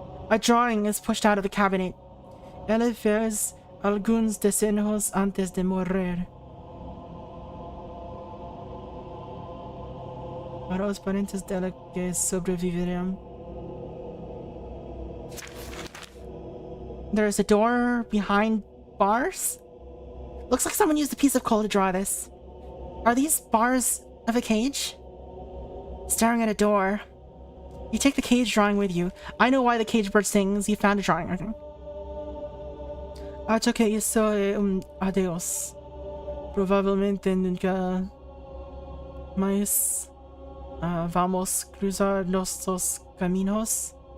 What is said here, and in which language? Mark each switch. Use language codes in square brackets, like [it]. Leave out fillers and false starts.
[en] A drawing is pushed out of the cabinet. [pt] Ela fez alguns desenhos antes de morrer. Para os parentes dela que sobreviveram. [en] There's a door behind bars? Looks like someone used a piece of coal to draw this. Are these bars of a cage? Staring at a door. You take the cage drawing with you. I know why the cage bird sings. You found a drawing, I think. [pt] Acho que isso é adeus. Provavelmente nunca mais vamos cruzar nossos caminos.